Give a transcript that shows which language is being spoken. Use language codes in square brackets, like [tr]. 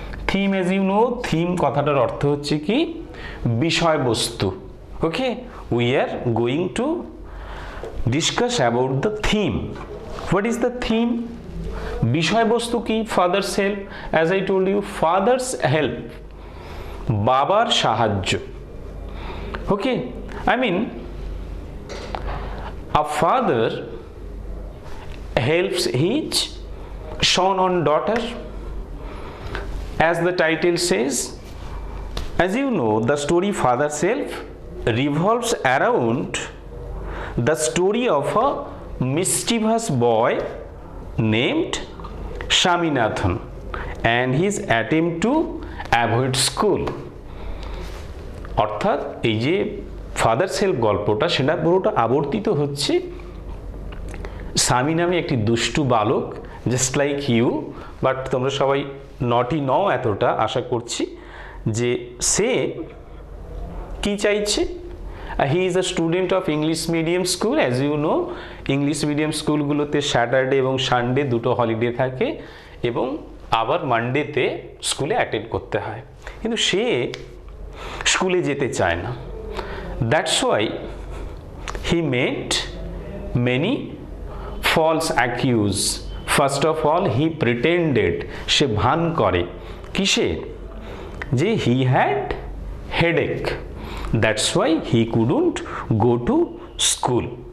[en] Theme, as you know, theme [bn] কথাটার অর্থ হচ্ছে কি বিষয়বস্তু। [en] Okay, we are going to discuss about the theme. What is the theme? [bn] বিষয়বস্তু কি? [en] Father's help. As I told you, father's help, [bn] বাবার সাহায্য। [en] Okay, I mean a father helps his son or daughter, as the title says. As you know, the story Father's Help revolves around the story of a mischievous boy named Shaminathan and his attempt to avoid school. [bn] অর্থাৎ এই যে father's help গল্পটা, সেটা পুরোটা আবর্তিত হচ্ছে স্বামী নামে একটি দুষ্টু বালক, [en] just like you, [bn] বাট তোমরা সবাই নটি নও এতটা আশা করছি, যে সে কি চাইছে। [en] He is a student of English medium school. As you know, [bn] English medium স্কুলগুলোতে স্যাটারডে এবং সানডে দুটো হলিডে থাকে এবং আবার মানডেতে স্কুলে অ্যাটেন্ড করতে হয়, কিন্তু সে স্কুলে যেতে চায় না। [en] That's why he made many false accuse. First of all, he pretended, [bn] সে ভান করে কিসে, যে [en] he had headache. That's why he couldn't go to school.